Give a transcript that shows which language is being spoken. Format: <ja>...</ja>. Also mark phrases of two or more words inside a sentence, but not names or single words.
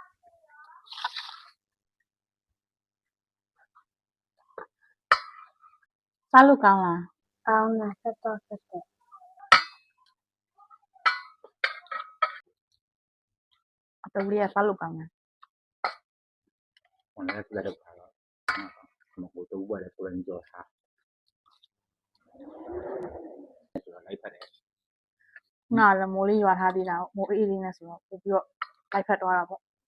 <my>စားလို့ကောင်းလား ကောင်းတာဆက်တော့ဆက်တယ် အတူလေးကစားလို့ကောင်းတယ်</my> <es>Bueno, es claro, como que tú puedes subir en dos a eso, no hay pared.</es> <my>ခုနကလည်းမိုးလေးရွာထားသေးတာမိုးအေးလေးနဲ့ဆိုတော့ပို့ပြီးတော့လိုက်ဖက်သွားတာပေါ့</my>